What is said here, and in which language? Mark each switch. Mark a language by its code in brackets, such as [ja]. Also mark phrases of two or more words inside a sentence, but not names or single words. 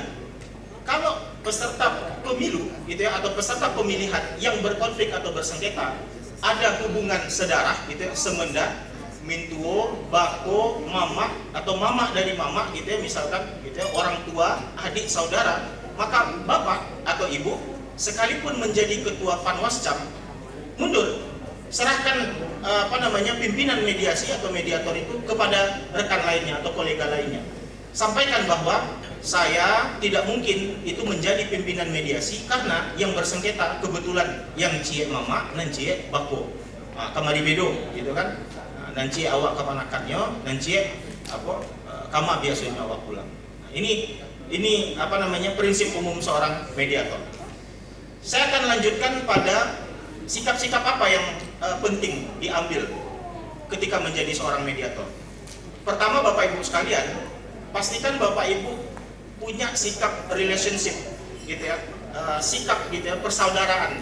[id] Kalau peserta pemilu gitu ya, atau peserta pemilihan yang berkonflik atau bersengketa, ada hubungan sedarah gitu ya, semenda, mintuo, bako, mama atau mama dari mama gitu ya, misalkan gitu ya, orang tua, adik, saudara, maka bapak atau ibu sekalipun menjadi ketua Panwascam mundur, serahkan pimpinan mediasi atau mediator itu kepada rekan lainnya atau kolega lainnya. Sampaikan bahwa saya tidak mungkin itu menjadi pimpinan mediasi karena yang bersengketa kebetulan yang [min] cie mama dan cie bako, kamari bedo gitu kan. Nanti awak kepanakannya, nanti kama biasanya wa pulang. [id] Nah, ini apa namanya prinsip umum seorang mediator. Saya akan lanjutkan pada sikap-sikap apa yang penting diambil ketika menjadi seorang mediator. Pertama, Bapak Ibu sekalian, pastikan Bapak Ibu punya sikap relationship gitu ya, sikap gitu ya, persaudaraan.